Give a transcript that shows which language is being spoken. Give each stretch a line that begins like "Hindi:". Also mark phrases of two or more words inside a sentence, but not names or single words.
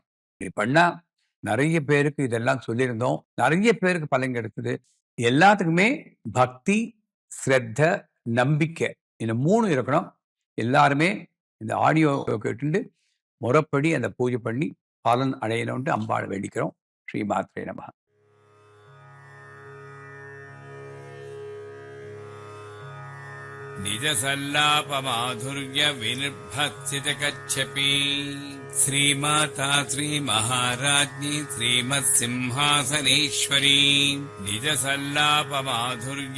Tamil: இப்படி பண்ணா நெறைய பேருக்கு இதெல்லாம் சொல்லியிருந்தோம். நெறைய பேருக்கு பலன் கிடைச்சது. எல்லாத்துக்குமே பக்தி, சிரத்த, நம்பிக்கை. இந்த 3 இருக்கணும். எல்லாருமே இந்த ஆடியோ கேட்டுண்டு முறைப்படி அந்த பூஜை பண்ணி பலன் அடையணும்ன்ட்டு அம்பாள வேண்டிக்கிறோம்.
Sanskrit: श्री मात्रे नमः. निज सल्लाप माधुर्य विनिर्भत्सित कच्छपि श्रीमाता श्री महाराज्ञी श्रीमत्सिंहासनेश्वरी निज सल्लाप माधुर्य